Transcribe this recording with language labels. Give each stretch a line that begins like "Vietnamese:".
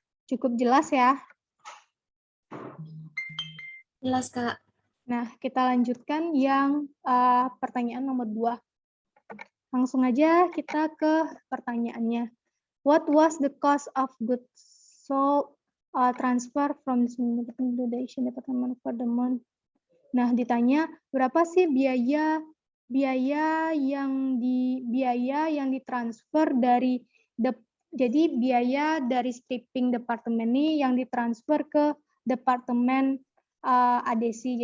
Indonesian: Cukup jelas ya? Jelas, Kak. Nah, kita lanjutkan yang pertanyaan nomor 2. Langsung aja kita ke pertanyaannya.
English: What was the cost of goods sold transfer from the Asian Department for the month?
Indonesian: Nah, ditanya berapa sih biaya yang ditransfer dari jadi biaya dari stripping departemen ini yang ditransfer ke departemen adesi.